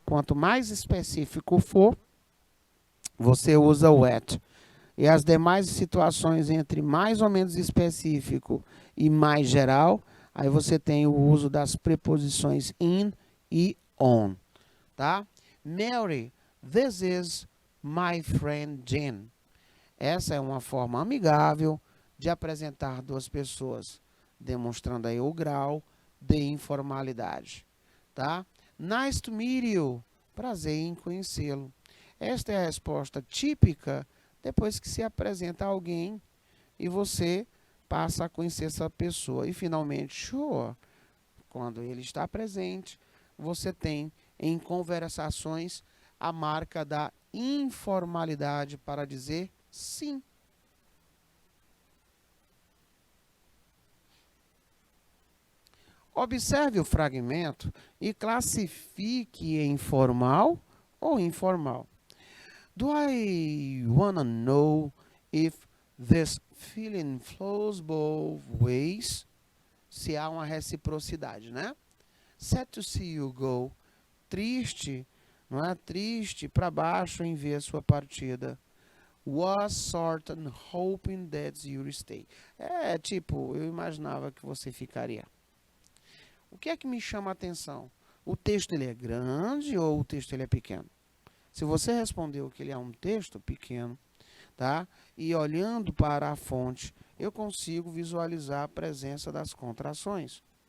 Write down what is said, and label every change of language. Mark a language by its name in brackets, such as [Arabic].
[Portuguese] Quanto mais específico for, você usa o at. E as demais situações entre mais ou menos específico e mais geral, aí você tem o uso das preposições in e on. Tá? [English] Mary, this is my friend Jen. [Portuguese] Essa é uma forma amigável de apresentar duas pessoas, demonstrando aí o grau de informalidade. Tá? [English] Nice to meet you. [Portuguese] Prazer em conhecê-lo. Esta é a resposta típica depois que se apresenta alguém e você passa a conhecer essa pessoa. E finalmente, sure, quando ele está presente, você tem em conversações a marca da informalidade para dizer sim. Observe o fragmento e classifique em formal ou informal. [English] Do I wanna know if this feeling flows both ways? [Portuguese] Se há uma reciprocidade, né? [English] Sad to see you go. [Portuguese] Triste não é? Triste, para baixo em ver a sua partida. [English] Was certain, hoping that you'd stay. [Portuguese] É tipo, eu imaginava que você ficaria. O que é que me chama a atenção? O texto ele é grande ou o texto ele é pequeno? Se você respondeu que ele é um texto pequeno, tá? E olhando para a fonte, eu consigo visualizar a presença das contrações.